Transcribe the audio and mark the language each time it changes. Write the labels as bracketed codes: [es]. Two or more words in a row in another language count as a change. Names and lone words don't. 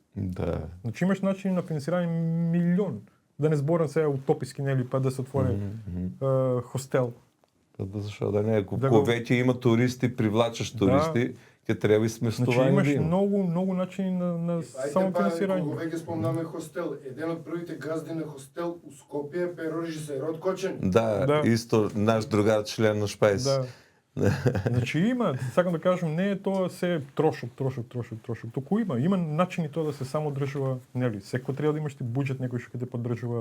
[bg] Да. Значи имаш начин на финансиране милион. Да не сборам сега утописки, нели, па да се отвори хостел. Защо да не? Ако Да го- вече има туристи, привлачаш туристи, те трябва и сместовани Значи имаш да има. много начини на самофинансиране. [mk] Кога веќе спомнаме хостел, еден од првите газди на хостел у Скопје е режисер од Кочен. Да, Да. исто наш другар, член на Шпайс. Да. Значи има, сакам да кажем, не е тоа се трошок. Току има начини тоа да се само држува, нели, секој треба да имаш ти буџет некој што ќе те поддржува.